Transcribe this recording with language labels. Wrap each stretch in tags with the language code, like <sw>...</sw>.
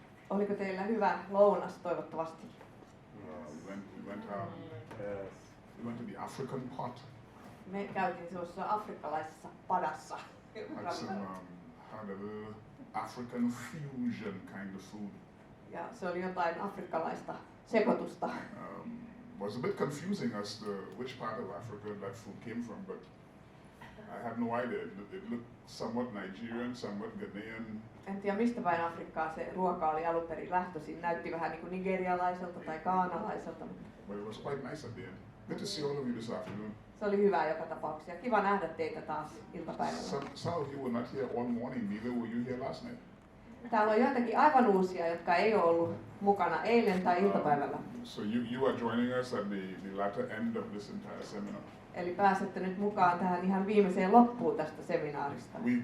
<fi>Oliko teillä hyvä lounas toivottavasti?</fi> <en>We went to the African pot.</en> <fi>Me käytiin sellaisessa afrikkalaisessa padassa.</fi> <en>Had a little African fusion kind of food.</en> <fi>Ja se oli jotain afrikkalaista sekoitusta.</fi> <en>Was a bit confusing as to which part of Africa that food came from, but I have no idea. It looked somewhat Nigerian, somewhat Ghanaian.</en> <fi>En tiedä mistä päin Afrikkaa se ruoka oli alun perin lähtöisin. Näytti vähän niin kuin nigerialaiselta tai ghanalaiselta.</fi> <en>But it was quite nice at the end. Good to see all of you this afternoon.</en> <fi>Se oli hyvä joka tapauksessa. Ja kiva nähdä teitä taas iltapäivällä.</fi> <en>Some of you were not here all morning, neither were you here last night.</en> <fi>Täällä on joitakin aivan uusia, jotka ei ole ollut mukana eilen tai iltapäivällä.</fi> <en>So you are joining us at the latter end of this entire seminar.</en> <fi>Eli pääsette nyt mukaan tähän ihan viimeiseen loppuun tästä seminaarista.</fi>